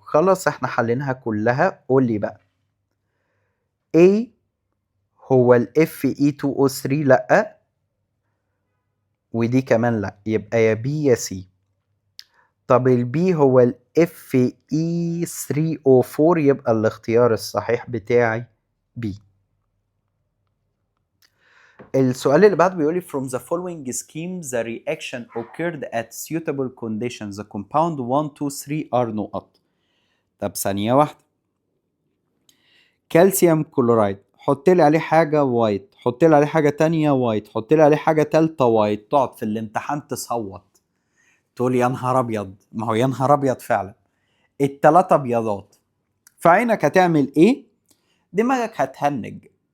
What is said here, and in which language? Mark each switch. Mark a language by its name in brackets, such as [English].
[Arabic] خلاص احنا حليناها كلها. قول لي بقى A هو ال Fe2O3 لأ، ودي كمان لأ، يبقى يا B يا C. طب ال B هو ال Fe3O4 يبقى الاختيار الصحيح بتاعي B. السؤال اللي بعده بيقول لي [English] from the following scheme the reaction occurred at suitable conditions the compound 1 2 3 are [Arabic] نقط. طب ثانية واحدة. كالسيوم كلورايد حط لي عليه حاجة وايت، حط لي عليه حاجة تانية وايت، حط لي عليه حاجة تالتة وايت، تقعد في الامتحان تصوت تقول يا نهار ابيض. ما هو يا نهار ابيض فعلا التلاتة ابيضات. فعينك هتعمل ايه؟ دماغك هتهنج.